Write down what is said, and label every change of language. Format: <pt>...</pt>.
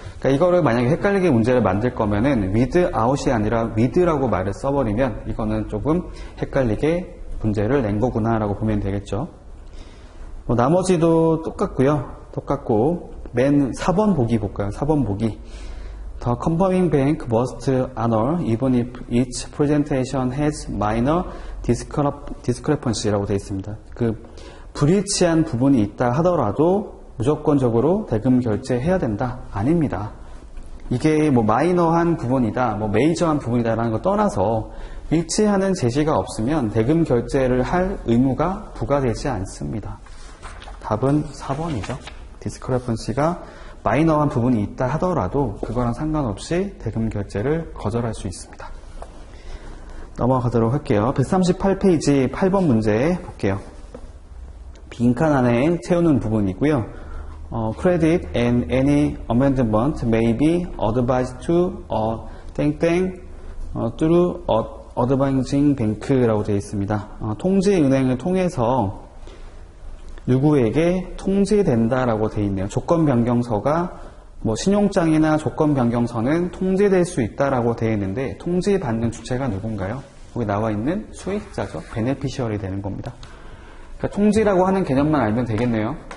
<ko>그러니까 이거를 만약에 헷갈리게 문제를 만들 거면은 without이 아니라 with라고 말을 써버리면 이거는 조금 헷갈리게 문제를 낸 거구나라고 보면 되겠죠. 나머지도 똑같고 맨 4번 보기 볼까요? 4번 보기.</ko> <en>The confirming bank must honor even if each presentation has minor discrepancy라고</en> <ko>되어 있습니다. 그 불일치한 부분이 있다 하더라도 무조건적으로 대금 결제해야 된다? 아닙니다. 이게 뭐 마이너한 부분이다, 뭐 메이저한 부분이다라는 거 떠나서 일치하는 제시가 없으면 대금 결제를 할 의무가 부과되지 않습니다. 답은 4번이죠. 디스크레펀시가 마이너한 부분이 있다 하더라도 그거랑 상관없이 대금 결제를 거절할 수 있습니다. 넘어가도록 할게요. 138페이지 8번 문제 볼게요. 빈칸 안에 채우는 부분이고요.</ko> <en>Credit and any amendment may be advised to</en> <ko>땡땡</ko> <en>through advising bank라고</en> <ko>되어 있습니다. 통지은행을 통해서 누구에게 통지된다라고 되어 있네요. 조건 변경서가 뭐 신용장이나 조건 변경서는 통지될 수 있다라고 되어 있는데 통지받는 주체가 누군가요? 여기 나와 있는 수익자죠. 베네피셔리 되는 겁니다. 그러니까 통지라고 하는 개념만 알면 되겠네요.</ko>